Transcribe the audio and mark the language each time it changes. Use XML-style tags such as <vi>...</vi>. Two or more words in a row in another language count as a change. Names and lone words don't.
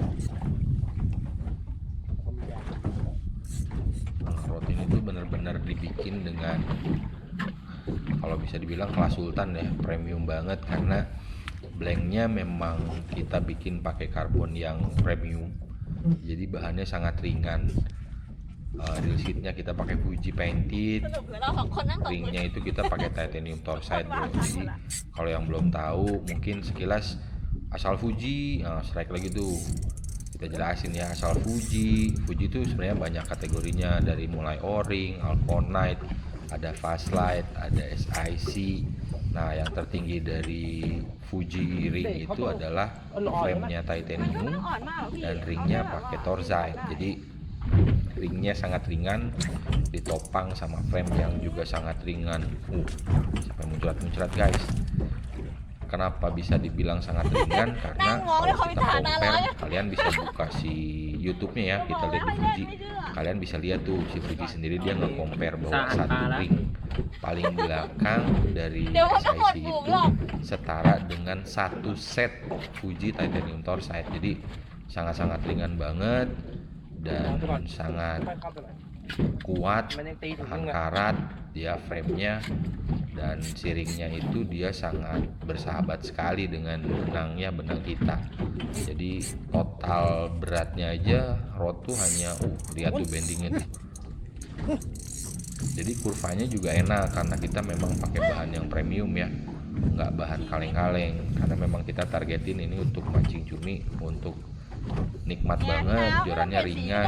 <id>Rod ini tuh bener-bener dibikin dengan, kalau bisa dibilang kelas sultan ya, premium banget, karena blanknya memang kita bikin pakai karbon yang premium, jadi bahannya sangat ringan. Real seatnya kita pakai Fuji painted,</id> <th>สรุปเหลือเราสองคนนั่งตก</th> <id>ringnya itu kita pakai titanium torside bro. Jadi kalau yang belum tahu mungkin sekilas asal Fuji, strike lagi tuh kita jelasin ya. Asal Fuji itu sebenarnya banyak kategorinya, dari mulai O-ring, Alconite, ada Fastlight, ada SIC. Nah yang tertinggi dari Fuji ring itu adalah frame-nya</id> <th>มัน</th> <id>titanium</id> <th>อ่อนมากเหรอพี่</th> <id>dan ringnya pakai torside. Jadi ringnya sangat ringan, ditopang sama frame yang juga sangat ringan. Sampai muncrat-muncrat guys. Kenapa bisa dibilang sangat ringan? Karena kalau kita compare, kalian bisa buka si YouTube-nya ya, kita lihat di Fuji. Kalian bisa lihat tuh si Fuji sendiri dia nge-compare bahwa satu ring paling belakang dari SIC itu setara dengan satu set Fuji titanium torside. Jadi sangat-sangat ringan banget dan sangat</id> <th>ค่อยเข้าไปหน่อย</th> <id>kuat,</id> <th>มันยังตีถึง</th> <id>tahan</id> <th>มึงอ่ะ</th> <id>karat dia frame-nya, dan siringnya itu dia sangat bersahabat sekali dengan benang kita. Jadi total beratnya aja rod tuh hanya lihat tuh bendingnya tuh. Jadi kurvanya juga enak karena kita memang pakai bahan yang premium ya, nggak bahan kaleng-kaleng, karena memang kita targetin ini untuk mancing cumi, untuk nikmat banget, jorannya ringan.</id>